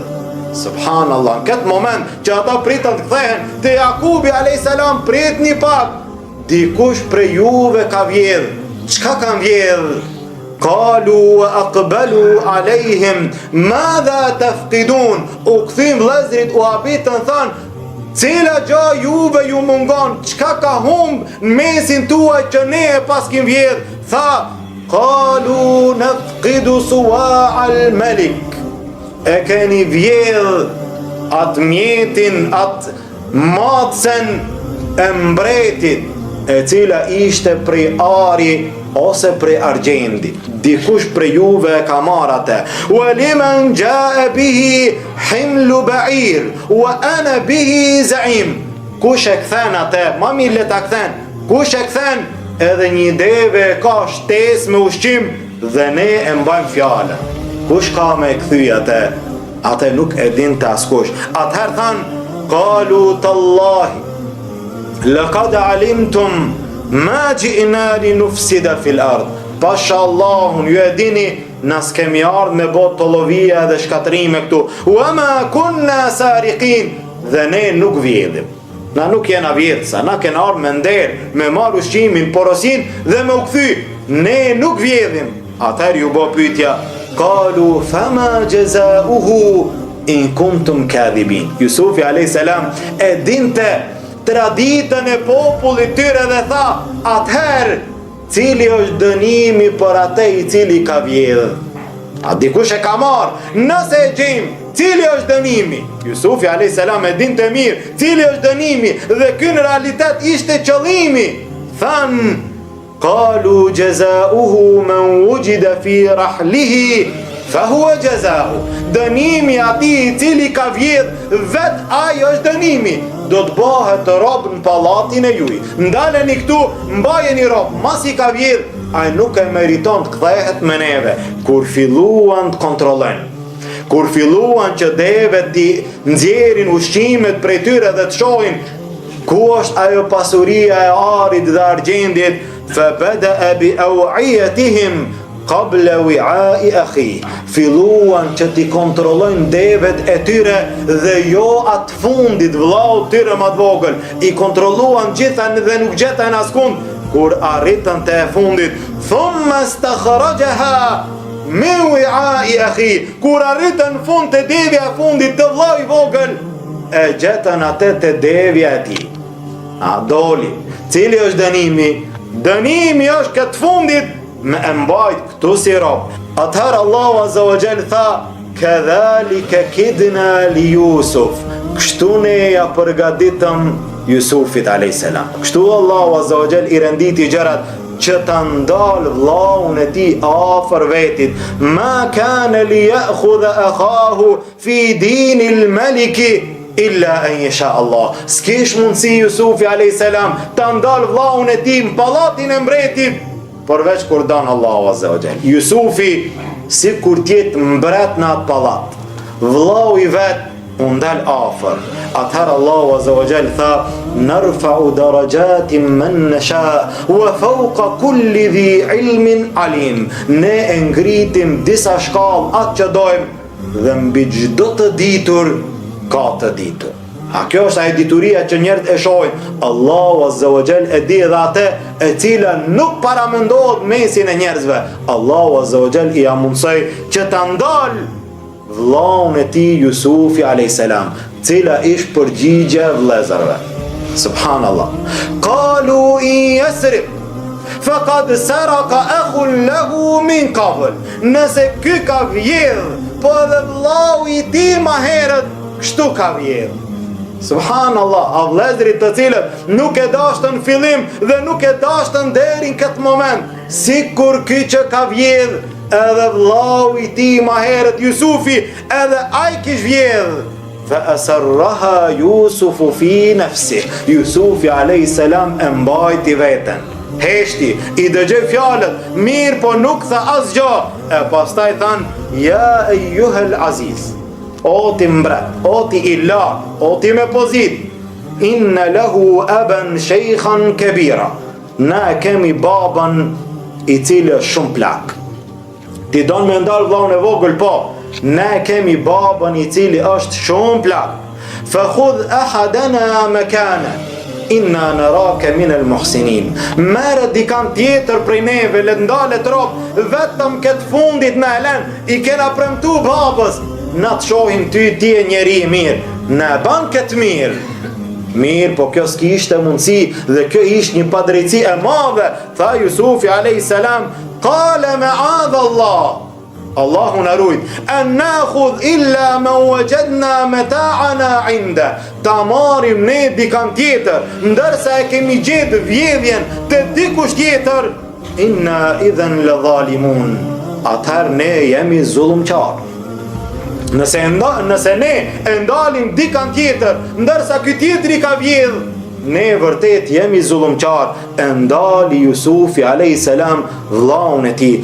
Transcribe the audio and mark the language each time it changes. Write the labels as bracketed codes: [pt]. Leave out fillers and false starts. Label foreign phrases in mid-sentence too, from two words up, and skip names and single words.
[sq] Subhanallah, në këtë moment që ata pritën të kthehen te Jakubi a.s. prit një pak, dikush prej juve ka vjedh. Çka kanë vjedh? [ar] قالوا وأقبلوا عليهم ماذا تفقدون, [sq] u kthim vëllezrit, u habitën, thanë: "Cila gjë juve ju mungon? Çka ka humb në mesin tuaj që ne e paskim vjedh?" Tha: [ar] "قالوا نفقد صواع الملك", [sq] e keni vjedh atë mjetin, atë matsen e mbretit, e cila ishte prej ari ose prej argjendi. Dikush prej juve e ka marrë atë. [ar] "ولمن جاء به حمل بعير وأنا به زعيم", [sq] kush e kthen atë, ma mirë le ta kthen, kush e kthen, edhe një deve ka shtesë me ushqim dhe ne e mbajmë fjalën. Kush ka me kthy atë? Atë nuk e din të askush. Atëherë thanë: [ar] "قالوا تالله لقد علمتم ما جئنا لنفسد في الأرض", [sq] pasha Allahun, ju e dini na s'kemi ardhur me bot tollovia dhe shkatërime këtu. [ar] وما كنا سارقين, [sq] dhe ne nuk vjedhim. Na nuk jena vjedhsa, na kena ardhur me nder, me marr ushqimin, porosin dhe me u kthy. Ne nuk vjedhim. Atëherë ju bë pyetja, [ar] قالوا فما جزاؤه إن كنتم كاذبين. [sq] Jusufi [ar] عليه السلام [sq] e dinte traditën e popullit tyre dhe tha, atëherë cili është dënimi për atë i cili ka vjedhur? A dikush e ka marrë? Nëse e gjejmë, cili është dënimi? Jusufi [ar] عليه السلام [sq] e dinte mirë cili është dënimi dhe ky në realitet ishte qëllimi. [ar] Than قالوا جزاؤه من وجد في رحله فهو جزاؤه. [sq] Dënimi atij i cili ka vjedh, vet ai është dënimi. Do të bëhet rob në pallatin e juj. Ndaleni këtu, mbajeni rob, mas i ka vjedh, ai nuk e meriton të kthehet me neve. Kur filluan të kontrollojnë, kur filluan që deve të nxjerrin ushqimet prej tyre dhe të shohin ku është ajo pasuria e arit dhe argjendit, [ar] فبدأ بأوعيتهم قبل وعاء أخيه. [sq] Filluan që t'i kontrollojnë devet e tyre dhe jo atë fundit vllau tyre më të vogël. I kontrolluan gjitha dhe nuk gjetën askund. Kur arritën te e fundit, [ar] ثم استخرجها من وعاء أخيه. [sq] Kur arritën në fund te devja e fundit të vllau i vogël, e gjetën atë te devja e tij. A doli. Cili është dënimi? Dënimi është këtë fundit me e mbajt këtu si rob. Atëherë Allahu [ar] عز وجل [sq] tha, [ar] كذلك كدنا ليوسف. [sq] Kështu ne ja përgatitëm Jusufit [ar] عليه السلام. [sq] Kështu Allahu [ar] عز وجل [sq] i renditi gjërat që ta ndal vllaun e tij afër vetit. [ar] ما كان ليأخذ أخاه في دين الملك إلا أن يشاء الله. [sq] S'kish mundsi Jusufi [ar] عليه السلام [sq] ta ndal vllaun e tij në pallatin e mbretit, përveç kur dan Allahu [ar] عز وجل. [sq] Jusufi si kur tjetë mbret në atë pallat, vllau i vet u ndal afër. Atëherë Allahu [ar] عز وجل [sq] tha, [ar] نرفع درجات من نشاء وفوق كل ذي علم عليم. [sq] Ne e ngritim disa shkallë atë që dojmë dhe mbi çdo të ditur ka të ditur. A kjo është ajo dituria që njerëzit e shohin. Allahu [ar] عز وجل [sq] e di edhe atë e cila nuk paramendohet mesin e njerëzve. Allahu [ar] عز وجل [sq] i amundsoi që ta ndal vllaun e tij Jusufi [ar] عليه السلام, [sq] cila ish përgjigje vëllezërve. Subhanallah. [ar] قالوا إن يسرق فقد سرق أخ له من قبل. [sq] Nëse ky ka vjedh, po edhe vllau i tij më herët kështu ka vjedh. Subhanallah, a vëllezërit të cilët nuk e dashtën fillim dhe nuk e dashtën deri në këtë moment, sikur ky që ka vjedh, edhe vllau i tij më herët Jusufi, edhe ai kish vjedh. [ar] فأسرها يوسف في نفسه. [sq] Jusufi [ar] عليه السلام [sq] e mbajti veten. Heshti, i dëgjoi fjalët, mirë po nuk tha asgjë. E pastaj than, [ar] يا أيها العزيز. [sq] O ti mbret, o ti ilah, o ti me pozit, [ar] إن له أبا شيخا كبيرا. [sq] Na kemi baban i cili është shumë plak. Ti don me ndal vllaun e vogël, po. Na kemi baban i cili është shumë plak. [ar] فخذ أحدنا مكانه إنا نراك من المحسنين. [sq] Merë dikant tjetër prej neve, le ndalet rob, vetëm këtë fundit na elen, i kena premtu babës. Na të shohim ti e njeri i mirë, na ban këtë mirë. Mirë, po kjo s'kishte mundësi dhe kjo ishte një padrejtësi e madhe. Tha Jusufi [ar] عليه السلام, قال معاذ الله. [sq] Allahu na ruaj. [ar] أن نأخذ إلا ما وجدنا متاعنا عنده. [sq] Ta marrim ne dikant tjetër, ndërsa e kemi gjetë vjedhjen te dikush tjetër. [ar] إنا إذا لظالمون. [sq] Atëherë ne jemi zullumqar. Nëse ne e ndalim dikant tjetër, ndërsa ky tjetri ka vjedh, ne vërtet jemi zullumqar. E ndali Jusufi [ar] عليه السلام [sq] vllaun e tij.